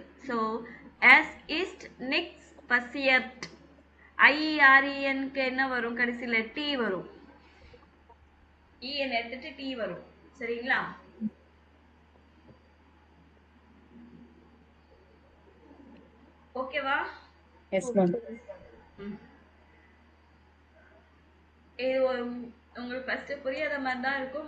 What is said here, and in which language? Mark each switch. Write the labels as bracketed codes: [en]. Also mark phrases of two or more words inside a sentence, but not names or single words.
[de] ஸோ es ist nichts passiert. [ta] IRENக்கு என்ன வரும்? கடைசியில டி வரும். EN எடுத்துட்டு டி வரும். சரிங்களா? ஓகேவா? [en] Yes, ma'am. [ta] இது உங்களுக்கு ஃபர்ஸ்ட் புரியாத மாதிரி தான் இருக்கும்.